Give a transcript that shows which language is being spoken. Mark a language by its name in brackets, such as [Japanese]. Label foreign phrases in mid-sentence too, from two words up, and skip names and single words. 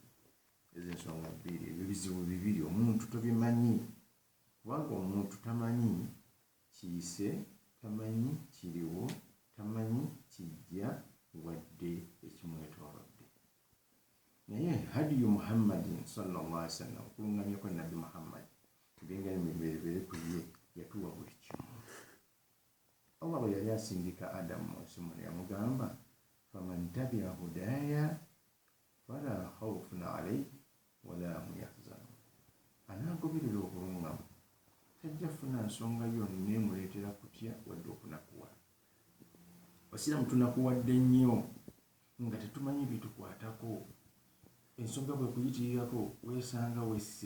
[Ganda] Ezo ensonga bbiri, ebyo bizibu bibiri omuntu tobimanyi, kubanga omuntu tamanyi kiyise, tamanyi kiriwo, tamanyi kijja wadde ekimwetoolodde. [Arabic] Naye هديُ محمدٍ صلى الله عليه وسلم, [Ganda] okulungamya kwa nabbi Muhammad, tugenga emibereberye ku ye, yatuwa buli kimu. Allah bwe yali asindika Adamu mu nsi muno yamugamba [Arabic] فمن تبع هداي فلا خوف عليهم ولا هم يحزنون. [Ganda] Anaagoberera obulungamu tajja funa nsonga yonna emuleetera kutya wadde okunakuwa. Abasiraamu tunakuwadde nnyo nga tetumanyi bitukwatako. Ensonga bwe kuyitirirako weesanga wesse.